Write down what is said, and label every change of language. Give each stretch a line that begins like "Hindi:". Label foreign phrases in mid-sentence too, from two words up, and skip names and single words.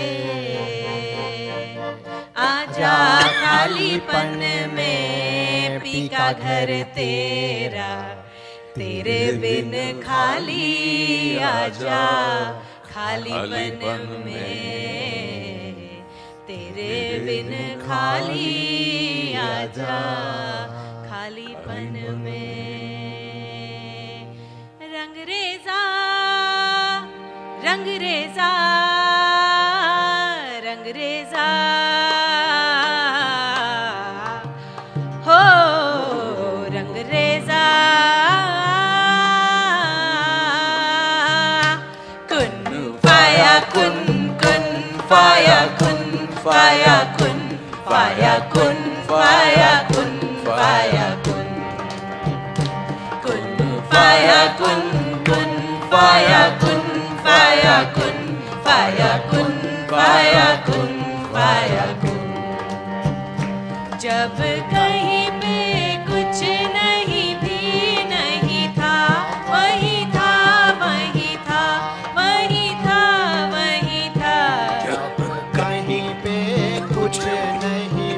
Hindi: आजा खालीपन में पी का घर तेरा, तेरे बिन खाली आजा खालीपन में, तेरे बिन खाली आजा खालीपन में। रंगरेजा रंगरेजा रंगरेजा हो रंगरेजा,
Arabic: كن فيكون كن فيكون فيكون فيكون فيكون فيكون, كن فيكون كن فيكون فيكون فيكون فيكون فيكون.
Hindi: जब कहीं पे कुछ नहीं भी नहीं था, वही था वही था वही था वही था। जब कहीं पे कुछ नहीं